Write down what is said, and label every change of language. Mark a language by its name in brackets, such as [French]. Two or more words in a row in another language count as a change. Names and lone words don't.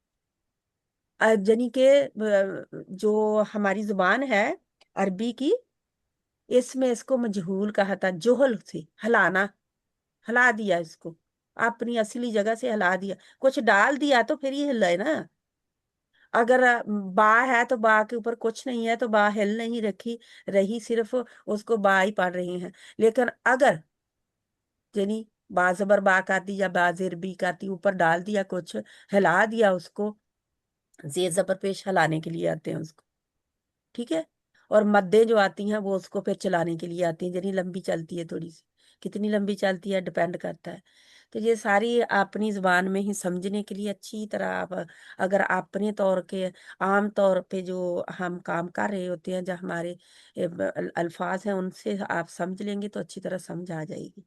[Urdu] یعنی کہ جو ہماری زبان ہے عربی کی، اس میں اس کو مجہول کہا تھا، جوہل سے ہلانا، ہلا دیا اس کو، اپنی اصلی جگہ سے ہلا دیا، کچھ ڈال دیا تو پھر یہ ہلا ہے نا. اگر با ہے تو با کے اوپر کچھ نہیں ہے تو با ہل نہیں رہی، صرف اس کو با ہی پڑھ رہے ہیں. لیکن اگر یعنی با زبر با کر دی یا با زیر بی کرتی، اوپر ڈال دیا کچھ، ہلا دیا اس کو، زیر زبر پیش ہلانے کے لیے آتے ہیں اس کو. ٹھیک ہے، اور مدیں جو آتی ہیں وہ اس کو پھر چلانے کے لیے آتی ہیں، یعنی لمبی چلتی ہے تھوڑی سی، کتنی لمبی چلتی ہے ڈپینڈ کرتا ہے. تو یہ ساری اپنی زبان میں ہی سمجھنے کے لیے اچھی طرح آپ اگر اپنے طور کے عام طور پہ جو ہم کام کر رہے ہوتے ہیں، جو ہمارے الفاظ ہیں، ان سے آپ سمجھ لیں گے تو اچھی طرح سمجھ آ جائے گی.